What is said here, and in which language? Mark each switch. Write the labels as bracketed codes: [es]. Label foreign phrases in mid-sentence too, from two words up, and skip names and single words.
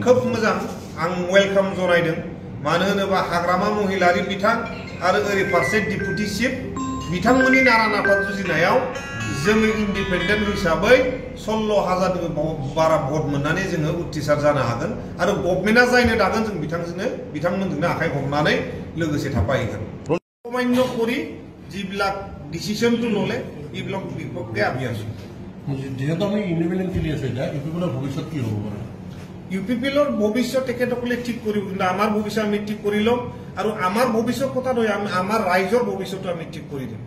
[brx] खोब मोजां आं वेलकाम जनायदों मानो होनोबा हाग्रामा महिलारि बिथां आरो ओरै फारसे [en] deputy chief [brx] बिथांमोननि नारा नाथा जुजिनायाव जोङो इन्डिपेन्डेन्ट हिसाबै 16,000 बारा भट मोननानै जोङो उथ्रिसार जानो हागोन आरो गभर्नमेन्टआ जायनो दागोन जों बिथांमोनजोंनो आखाइ हमनानै लोगोसे थाफाहैगोन सामान्य करि [as] যিবিলাক ডিসিশনটো ললে এইবিলাক বিপক্ষে আমি আছো যেহেতু আমি ইন্ডিপেন্ডেন্ট খেলি আছে এটা ইউপিপিএলৰ ভৱিষ্যত কি হ'ব পাৰে ইউপিপিএলৰ ভৱিষ্যত তেখেতসকলে ঠিক কৰিব কিন্তু আমাৰ ভৱিষ্যত আমি ঠিক কৰি ল'ম আৰু আমাৰ ভৱিষ্যত কথা নহয় আমাৰ ৰাইজৰ ভৱিষ্যতটো আমি ঠিক কৰি দিম